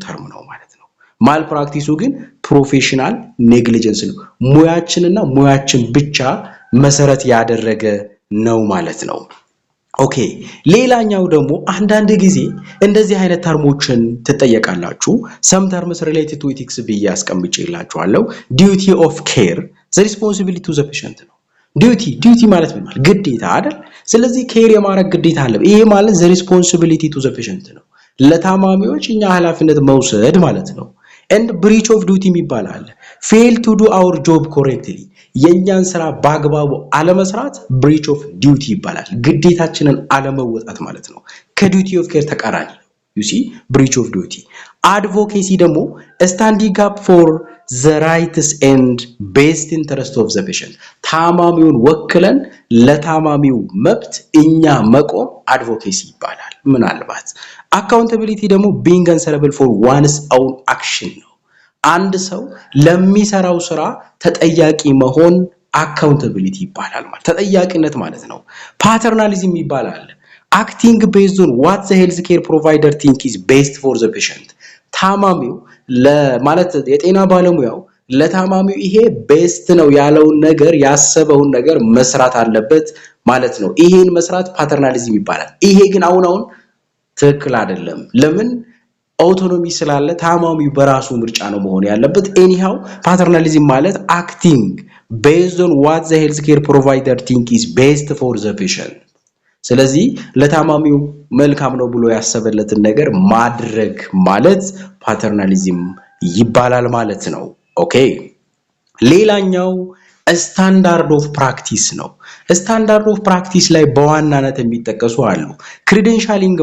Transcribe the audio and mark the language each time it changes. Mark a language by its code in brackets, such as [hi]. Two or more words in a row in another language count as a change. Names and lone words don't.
[am] ተርም ነው ማለት ነው። ማልፕራክቲሱ ግን [en] professional negligence [am] ነው። ሙያችንና ሙያችን ብቻ መሰረት ያደረገ ነው ማለት ነው። ኦኬ ሌላኛው ደግሞ አንዳንድ ጊዜ እንደዚህ አይነት ተርሞችን ትጠየቃላችሁ። [en] some terms related to ethics [am] ብዬ አስቀምጬላችኋለሁ። [en] duty of care the responsibility to the patient [am] ነው። ዲዩቲ ማለት ምን ማለት ግዴታ አይደል? ስለዚህ ኬር የማድረግ ግዴታ አለ። ይሄ ማለት [en] the responsibility to the patient [am] ነው። ለታማሚዎች እኛ ኃላፊነት መውሰድ ማለት ነው። [en] and breach of duty [am] ይባላል። [en] fail to do our job correctly [am] የኛን ስራ በአግባቡ አለመስራት [en] breach of duty [am] ይባላል። ግዴታችንን አለመወጣት ማለት ነው። ከ [en] duty of care [am] ተቃራኒ ነው። [en] you see breach of duty advocacy [am] ደግሞ [en] standing up for the rights and best interest of the patient [am] ታማሚውን ወክለን ለታማሚው መብት እኛ መቆም advocacy ይባላል። ምናልባት accountability ደግሞ [en] being answerable for one's own action [am] ነው። አንድ ሰው ለሚሰራው ስራ ተጠያቂ መሆን accountability ይባላል ማለት ተጠያቂነት ማለት ነው። paternalism ይባላል [en] acting based on what the healthcare provider think is best for the patient [am] ታማሚው ለማለት የጤና ባለሙያው ለታማሚው ይሄ ቤስት ነው ያለውን ነገር ያሰበውን ነገር መስራት አለበት ማለት ነው። ይሄን መስራት ፓተርናሊዝም ይባላል። ይሄ ግን አሁን ትክክል አይደለም። ለምን? አውቶኖሚ ስላለ ታማሚው በራሱ ምርጫ ነው መሆን ያለበት። ኤኒሃው ፓተርናሊዝም ማለት [en] acting based on what the healthcare provider think is best for the patient [am] ስለዚህ ለታማሚው መልካም ነው ብሎ ያሰበለትን ነገር ማድረግ ማለት ፓተርናሊዝም ይባላል ማለት ነው። ኦኬ ሌላኛው [en] standard of practice [am] ነው። [en] standard of practice [am] ላይ በዋናነት የሚጠቀሱ አሉ። ክሬደንሻሊንግ